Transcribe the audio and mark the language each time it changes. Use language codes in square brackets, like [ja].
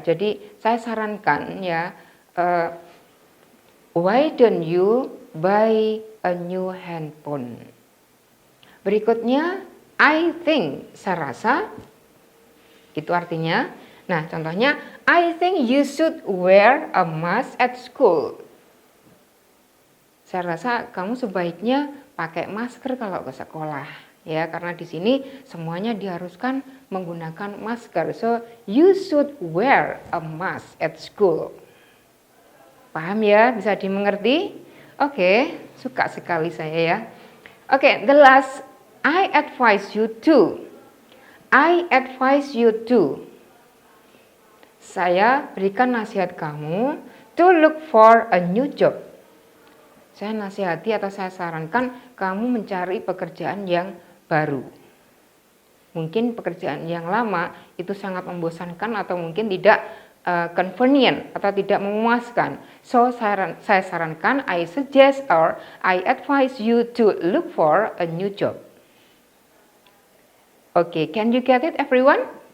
[id] Jadi saya sarankan ya, [en] why don't you buy a new handphone? [id] Berikutnya, [en] I think, [id] saya rasa, itu artinya. Nah, contohnya, [en] I think you should wear a mask at school. [id] Saya rasa kamu sebaiknya pakai masker kalau ke sekolah, ya, karena di sini semuanya diharuskan menggunakan masker. [en] So, you should wear a mask at school. [id] Paham ya? Bisa dimengerti? Oke, suka sekali saya ya. [en] Oke, the last, I advise you to. I advise you to. [id] Saya berikan nasihat kamu [en] to look for a new job. [id] Saya nasihati atau saya sarankan kamu mencari pekerjaan yang baru. Mungkin pekerjaan yang lama itu sangat membosankan atau mungkin tidak convenient atau tidak memuaskan. [en] So [id] saya sarankan, [en] I suggest or I advise you to look for a new job. Oke, can you get it everyone?